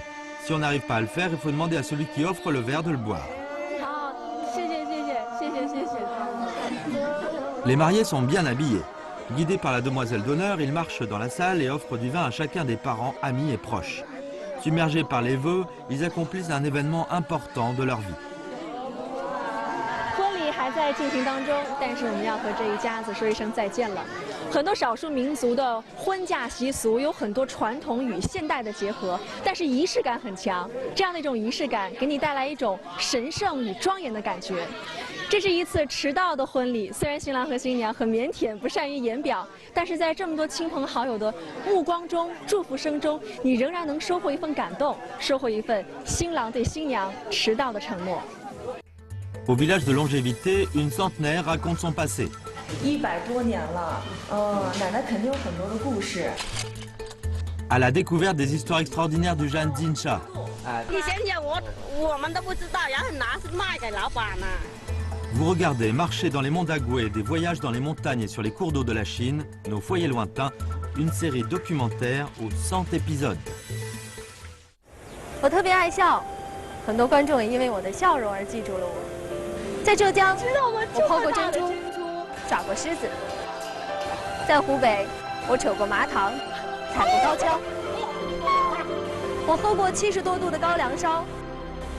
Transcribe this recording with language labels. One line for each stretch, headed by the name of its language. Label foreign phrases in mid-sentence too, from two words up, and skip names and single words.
French: Si on n'arrive pas à le faire, il faut demander à celui qui offre le verre de le boire. Les mariés sont bien habillés. Guidés par la demoiselle d'honneur, ils marchent dans la salle et offrent du vin à chacun des parents, amis et proches. Submergés par les vœux, ils accomplissent un événement important de leur vie.
Chinese: 婚礼还在进行当中，但是我们要和这一家子说一声再见了。很多少数民族的婚嫁习俗有很多传统与现代的结合，但是仪式感很强。这样的一种仪式感，给你带来一种神圣与庄严的感觉。这是一次迟到的婚礼，虽然新郎和新娘很腼腆，不善于言表，但是在这么多亲朋好友的目光中、祝福声中，你仍然能收获一份感动，收获一份新郎对新娘迟到的承诺。
French: Au village de Longévité, une centenaire raconte son passé.
Chinese: 100 多年了，奶奶肯定有很多的故事。
French: À la découverte des histoires extraordinaires du Jeanne Dinsha.
Chinese: 以前我们都不知道，然后拿去卖给老板呢。
French: Vous regardez marcher dans les monts d'Agoué, des voyages dans les montagnes et sur les cours d'eau de la Chine, nos foyers lointains, une série documentaire aux 100 épisodes.
Chinese: 我特别爱笑，很多观众也因为我的笑容而记住了我。在浙江，我抛过珍珠，耍过狮子；在湖北，我扯过麻糖，踩过高跷；我喝过70多度的高粱烧，